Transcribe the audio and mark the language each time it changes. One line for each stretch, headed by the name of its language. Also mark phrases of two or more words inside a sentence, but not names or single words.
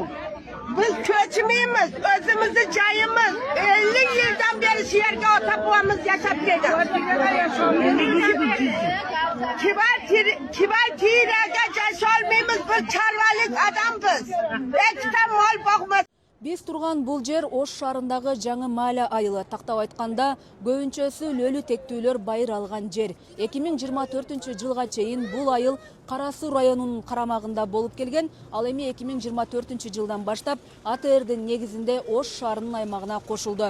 Uzbek: Biz ko'chmaymiz, o'zimizni joyimiz 50 yildan beri shu yerga ota-bobamiz yashab keldi. Kvartiraga yasholmaymiz, biz chorvalik odammiz. Ikkita mol boqmas.
Kyrgyz: Биз турган бул жер Ош шаарындагы жаңы Маля айылы. Тактап айтканда, көбүнчөсү лөлү тектүүлөр байыр алган жер. 2024 жылга чейин бул айыл Кара Суу районунун карамагында болуп келген, ал эми 2024 жылдан баштап АТРдин негизинде Ош шаарынын аймагына кошулду.